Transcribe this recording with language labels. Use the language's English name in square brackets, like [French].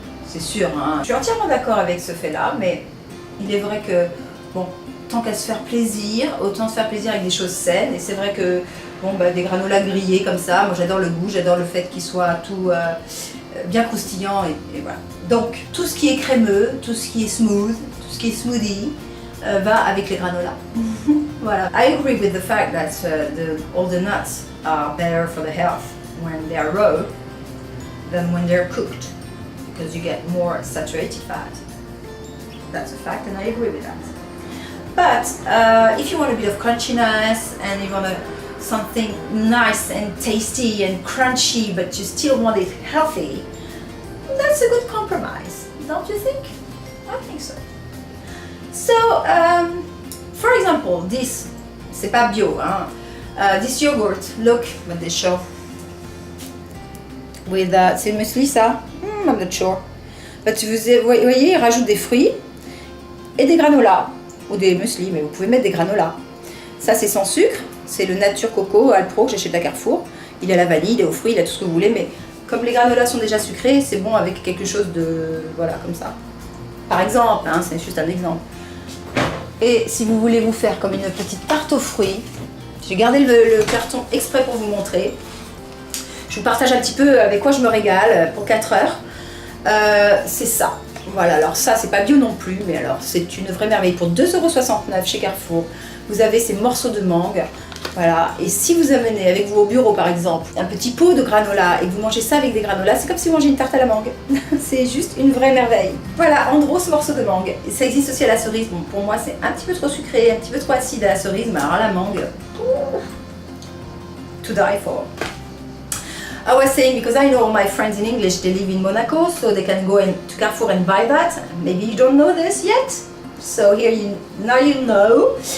[French] C'est sûr, hein. Je suis entièrement d'accord avec ce fait-là, mais il est vrai que, bon, tant qu'à se faire plaisir, autant se faire plaisir avec des choses saines. Et c'est vrai que, bon, bah, des granolas grillés comme ça, moi j'adore le goût, j'adore le fait qu'ils soient tout bien croustillant et voilà. Donc, tout ce qui est crémeux, tout ce qui est smooth, tout ce qui est smoothie, va avec les granolas. Voilà. [English] I agree with the fact that all the nuts are better for the health when they are raw than when they're cooked, because you get more saturated fat. That's a fact, and I agree with that. But if you want a bit of crunchiness and you want something nice and tasty and crunchy, but you still want it healthy, that's a good compromise, don't you think? I think so. So, for example, this, [French] c'est pas bio, hein? [English] This yogurt, look what they show. With [French] c'est le muesli ça? [English] I'm not sure. [French] But vous voyez, ils rajoutent des fruits et des granolas, ou des muesli, mais vous pouvez mettre des granolas. Ça c'est sans sucre, c'est le Nature Coco Alpro que j'achète à Carrefour. Il a la vanille, il est aux fruits, il a tout ce que vous voulez, mais comme les granolas sont déjà sucrés, c'est bon avec quelque chose de, voilà, comme ça. Par exemple, hein, c'est juste un exemple. Et si vous voulez vous faire comme une petite tarte aux fruits, j'ai gardé le carton exprès pour vous montrer. Je vous partage un petit peu avec quoi je me régale pour 4 heures. C'est ça. Voilà, alors ça c'est pas bio non plus, mais alors c'est une vraie merveille. Pour 2,69 € chez Carrefour, vous avez ces morceaux de mangue. Voilà, et si vous amenez avec vous au bureau par exemple un petit pot de granola et que vous mangez ça avec des granolas, c'est comme si vous mangez une tarte à la mangue. C'est juste une vraie merveille. Voilà, en gros ce morceau de mangue. Et ça existe aussi à la cerise. Bon, pour moi c'est un petit peu trop sucré, un petit peu trop acide à la cerise, mais alors la mangue, [English] to die for. I was saying, because I know all my friends in English, they live in Monaco, so they can go to Carrefour and buy that. Maybe you don't know this yet, so here now you know.